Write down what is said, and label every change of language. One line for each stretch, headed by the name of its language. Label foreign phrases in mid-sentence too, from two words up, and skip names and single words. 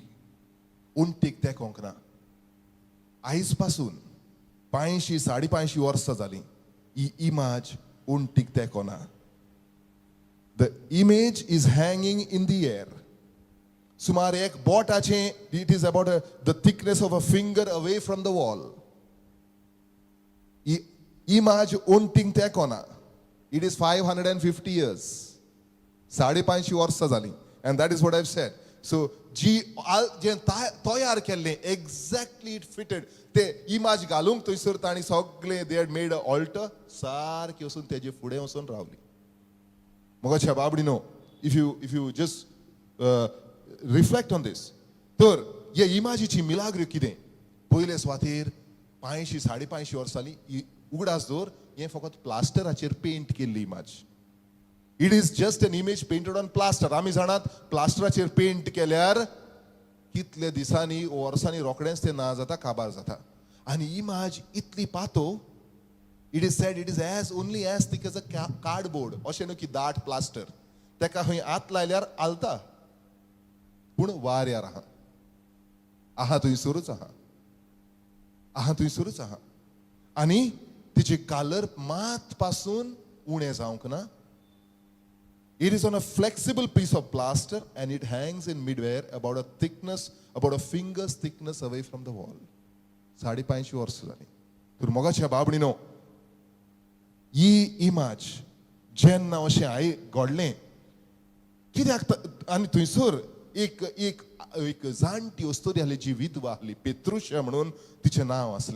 Konkani: उंटीक तेकोंक ना. आयज पासून 500-550 वर्सां जालीं ही इमाज उंटीक तेकोना.
English: The image is hanging in the air.
Konkani: सुमार एक बोटाचें,
English: It is about the thickness of a finger away from the wall.
Konkani: इमाज उंटीक तेकोना.
English: It is 550 years.
Konkani: 550 वर्सां जालीं.
English: And that is what I have said.
Konkani: सो जे तयार केल्लें एक्झॅक्टली
English: it fitted.
Konkani: ते इमाज घालूंक थंयसर तांणी सगळे
English: they had made an altar.
Konkani: सारकी वचून तेजे फुडें वचून रावली. मोगाच्या बाबडीनो,
English: if you just reflect on this,
Konkani: तर हे इमाजीची मिलाग्र कितें. पयले सुवातेर 500-550 वर्सांनी उगडास दवर हें फकत प्लास्टराचेर पेंट केल्ली इमाज.
English: It is just an image painted on plaster.
Konkani: आमी जाणात प्लास्टराचेर पेंट केल्यार कितले दिसांनी वर्सांनी रोखडेंच ते ना जाता, काबार जाता. आनी इमाज इतली पातो.
English: It is said it is as only as thick as a cardboard.
Konkani: अशें न्हू की दाट प्लास्टर. तेका खंय हात लायल्यार आलता, पूण वाऱ्यार आहा थंयसरूच आहा. आनी तिचे कलर मात पासून उणें जावंक ना.
English: It is on a flexible piece of plaster and it hangs in midway about a finger's thickness away from the wall.
Konkani: 550 वर्सां जालीं. तर मोगाच्या बाबडीनो, ही इमाज जेन्ना अशें घडलें, कित्याक आनी थंयसर एक एक जाणटी अस्तोरी आहली जी विधवा आहली पेत्रुशा म्हणून तिचें नांव असलें.